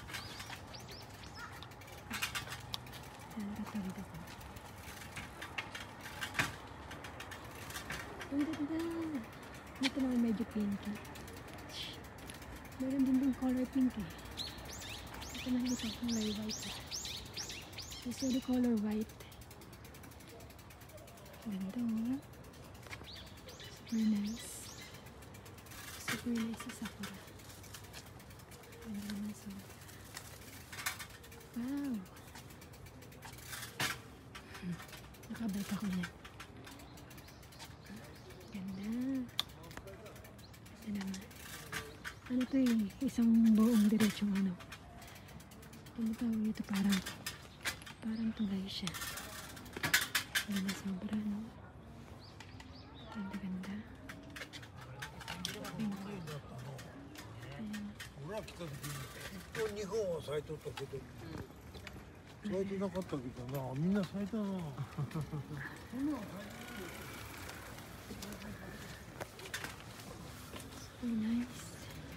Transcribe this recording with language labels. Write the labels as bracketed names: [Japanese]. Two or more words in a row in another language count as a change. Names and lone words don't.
[Filipino] Saan katawid ako? Ang ganda. Dito naman medyo pinky. Meron din dong color pink eh. Ito na ito, [English] color white. This is the color white. [Filipino] Ganda oh. [English] Super nice. Super nice [Filipino] si Sakura. Ganda naman sobra. Wow. Nakabait ako niyan. Ganda. Ganda naman. Ano to eh? Isang buong diretsong ano. Ano tawag ito? Parang tulay siya. Ganda sobra, no? Ganda, ganda. [Japanese] 俺ら来た時にずっと日本は咲いとったけど、咲いてなかったけどな、みんな咲いたな。 [English] So nice.